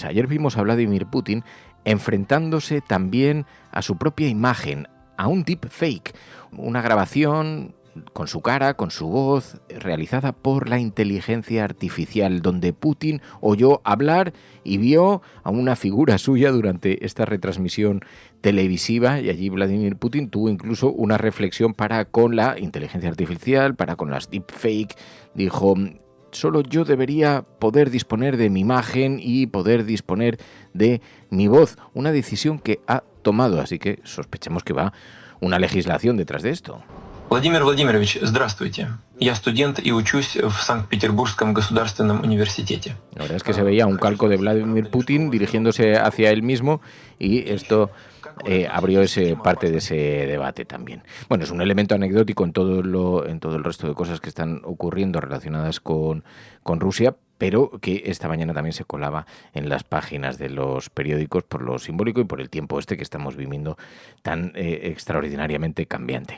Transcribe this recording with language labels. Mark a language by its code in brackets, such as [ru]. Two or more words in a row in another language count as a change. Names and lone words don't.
[es] Ayer vimos a Vladimir Putin enfrentándose también a su propia imagen, a un deepfake, una grabación con su cara, con su voz, realizada por la inteligencia artificial, donde Putin oyó hablar y vio a una figura suya durante esta retransmisión televisiva, y allí Vladimir Putin tuvo incluso una reflexión para con la inteligencia artificial, para con las deepfake. Dijo: solo yo debería poder disponer de mi imagen y poder disponer de mi voz. Una decisión que ha tomado, así que sospechemos que va una legislación detrás de esto. [ru] Владимир Владимирович, здравствуйте. Я студент и учусь в Санкт-Петербургском государственном университете. [es] La verdad es que se veía un calco de Vladimir Putin dirigiéndose hacia él mismo, y esto abrió parte de ese debate también. Bueno, es un elemento anecdótico en todo el resto de cosas que están ocurriendo relacionadas con Rusia, pero que esta mañana también se colaba en las páginas de los periódicos por lo simbólico y por el tiempo que estamos viviendo tan extraordinariamente cambiante.